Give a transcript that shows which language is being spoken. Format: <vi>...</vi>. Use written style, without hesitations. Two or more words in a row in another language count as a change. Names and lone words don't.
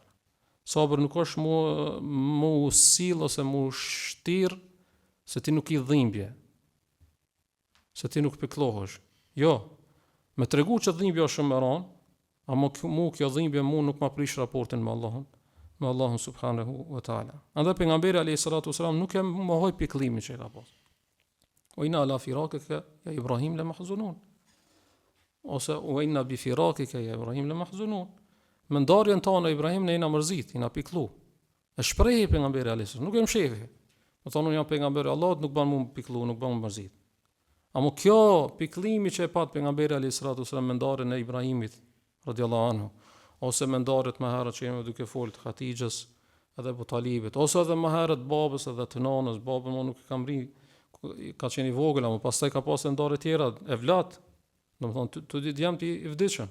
<sq>Sabri nuk është mu sill ose mu shtir se ti nuk i dhimbje. Se ti nuk pikëllohesh. Jo, me tregu që dhimbja është shumë e rëndë, ama mu kjo dhimbje mu nuk ma prish raportin me Allahun</sq> <ar>سبحانه وتعالى.</ar> <sq>Andaj pejgamberi</sq> <ar>عليه الصلاة والسلام</ar> <sq>nuk e mohoi pikëllimin që ka pas.</sq> <ar>أو إنا على فراقك يا إبراهيم لمحزونون. Ose أو إنا بفراقك يا إبراهيم لمحزونون.</ar> <sq>Me ndarjen tonë Ibrahim ne jena mërzit, jena pikëllu. E shprehi pejgamberi</sq> <ar>عليه الصلاة,</ar> <sq>nuk e mshefi. Do thonë unë jam pejgamberi Allahut, nuk ban mu pikëllu, nuk ban mu mërzit. Amo kjo pikëllimi që e pat pejgamberi</sq> <ar>عليه الصلاة والسلام</ar> <sq>me ndarjen e Ibrahimit</sq> <ar>رضي الله عنه,</ar> <sq>ose me ndarjet më herët që jemi duke folë të Hatixhës edhe Abu Talibit, ose edhe më herët babës edhe të nanës, babën më nuk e kam ri, ka qenë i vogël, ama pastaj ka pasur ndarje tjera, evlat, domethënë të ditë jam ti i vdeshëm.</sq>